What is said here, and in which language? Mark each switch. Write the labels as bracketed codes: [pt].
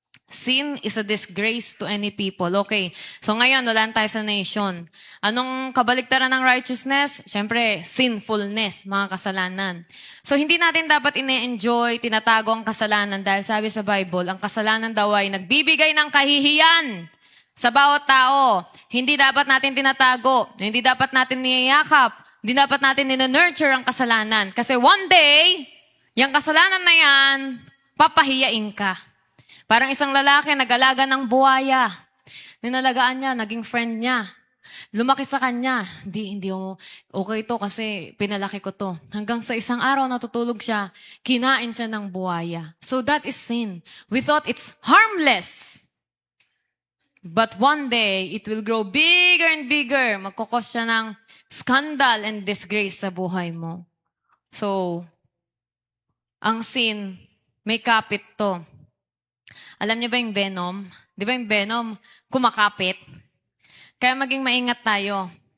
[en] Sin is a disgrace to any people. Okay. [tl] So ngayon, wala tayo sa nation. Anong kabaliktaran ng righteousness? Siyempre, sinfulness, mga kasalanan. So hindi natin dapat ine-enjoy, tinatago ang kasalanan dahil sabi sa Bible, ang kasalanan daw ay nagbibigay ng kahihiyan sa bawat tao. Hindi dapat natin tinatago. Hindi dapat natin niyayakap. Hindi dapat natin nina-nurture ang kasalanan. Kasi [en] one day, [tl] yung kasalanan na yan, papahiyain ka. Parang isang lalaki, nag-alaga ng buhaya. Ninalagaan niya, naging friend niya. Lumaki sa kanya. Hindi okay to kasi pinalaki ko to. Hanggang sa isang araw natutulog siya, kinain siya ng buhaya. [en] So that is sin. We thought it's harmless. But one day, it will grow bigger and bigger. [tl] Magkukos siya ng [en] scandal and disgrace [tl] sa buhay mo. So, ang sin, may kapit to. Alam niyo ba yung venom? Di ba yung venom, kumakapit? Kaya maging maingat tayo.